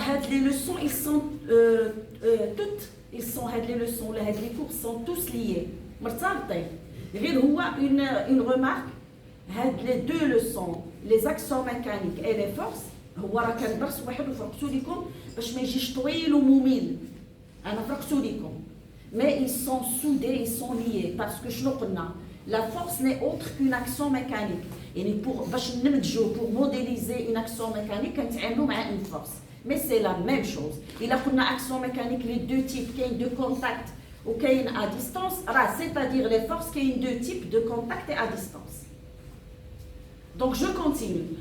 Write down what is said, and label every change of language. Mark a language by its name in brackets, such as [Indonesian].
[French] Les leçons, ils sont toutes, les leçons, les cours sont tous liés. Une remarque, les deux leçons, les actions mécaniques et les forces, [Arabic] هو راه كان درس واحد وفرقتو لكم باش ما يجيش طويل وممل. انا فرقتو لكم. [French] Mais ils sont soudés, ils sont liés parce que [Arabic] شنو قلنا؟ [French] La force n'est autre qu'une action mécanique. [Arabic] يعني باش نمدجو [French] pour modéliser une action mécanique [Arabic] كنتعاملوا مع [French] une force. Mais c'est la même chose. [Arabic] إلا قلنا [French] action mécanique les deux types كاين de contact ou كاين à distance, c'est-à-dire les forces كاين deux types de contact et à distance. Donc je continue.